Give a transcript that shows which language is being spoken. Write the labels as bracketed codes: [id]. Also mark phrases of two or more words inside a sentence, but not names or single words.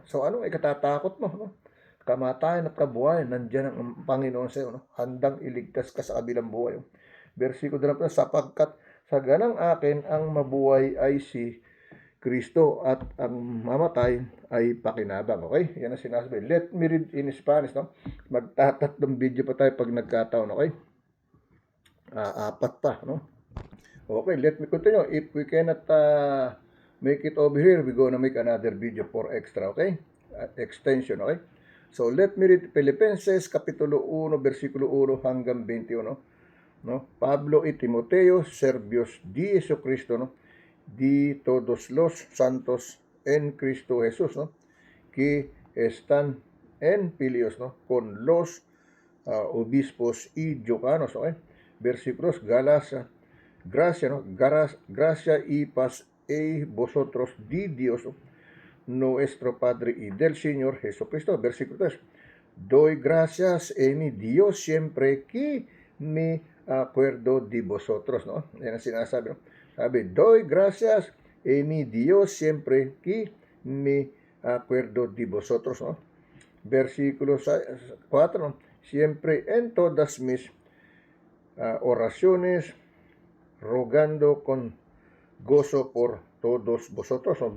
[tl] So anong ikatatakot mo? Kamatayan at kabuhayan, nandiyan ang Panginoon sa iyo, handang iligtas ka sa kabilang buhay. Versikulo 2, sapagkat sa ganang akin ang mabuhay ay si Kristo at ang mamatay ay pakinabang. Okay? Yan ang sinasabi. [en] Let me read in Spanish. No? [tl] Magtatatlong video pa tayo pag nagkataon. Okay? 4 pa. [en] No? Okay, let me continue. If we cannot make it over here, we're gonna make another video for extra. Okay? Extension. Okay? So, let me read Filipenses [tl] Kapitulo 1, versikulo 1 hanggang 21. [es] No? Pablo y Timoteo, servios di Jesucristo, no? Di todos los santos en Cristo Jesús, ¿no? Que están en Filios, ¿no? Con los obispos y diáconos, ¿no? Versículos, gracia, ¿no? Gracia y paz a vosotros di Dios, ¿no? Nuestro Padre y del Señor Jesucristo. Versículo 3, doy gracias a mi Dios siempre que me acuerdo de vosotros, ¿no? [tl] Yan ang sinasabi, no? Sabi, [es] doy gracias a mi Dios siempre que me acuerdo de vosotros, ¿no? Versículo 4, ¿no? Siempre en todas mis oraciones, rogando con gozo por todos vosotros, ¿no?